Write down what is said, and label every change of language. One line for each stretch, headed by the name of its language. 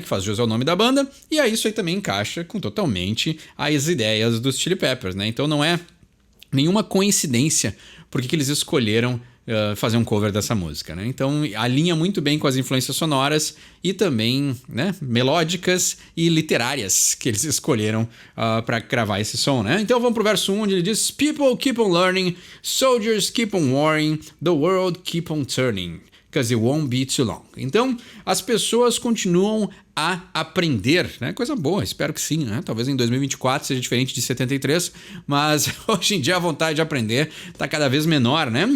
Portuguese: Que faz jus ao nome da banda. E aí isso aí também encaixa com totalmente as ideias dos Chili Peppers, né? Então não é nenhuma coincidência porque que eles escolheram fazer um cover dessa música, né? Então alinha muito bem com as influências sonoras e também, né, melódicas e literárias que eles escolheram para gravar esse som, né? Então vamos pro verso 1, onde ele diz:
English: People keep on learning, soldiers keep on warring, the world keep on turning. 'cause it won't be too long.
Portuguese: Então, as pessoas continuam a aprender, né? Coisa boa, espero que sim, né? Talvez em 2024 seja diferente de 73, mas hoje em dia a vontade de aprender está cada vez menor, né?